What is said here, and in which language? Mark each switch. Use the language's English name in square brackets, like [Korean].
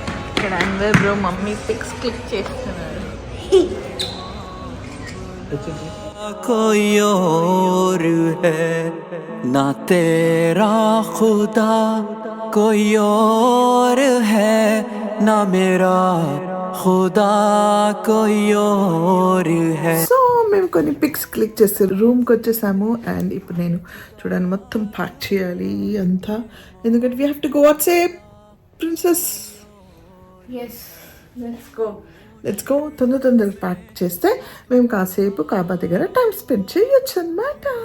[Telugu] ఇక్కడ అందరూ mummy pics click చేస్తున్నారు. [Hindi] कोई और है ना तेरा खुदा, कोई और है ना मेरा खुदा, कोई और है. [Telugu] సో మేము కొన్ని పిక్స్ క్లిక్ చేస్తే రూమ్కి వచ్చేసాము. అండ్ ఇప్పుడు నేను చూడండి మొత్తం ప్యాక్ చేయాలి అంతా, ఎందుకంటే [English] We have to go. What's up princess, let's go. [Telugu] తొందరగా ప్యాక్ చేస్తే మేము కాసేపు కాబా దగ్గర టైం స్పెండ్ చేయొచ్చు అన్నమాట.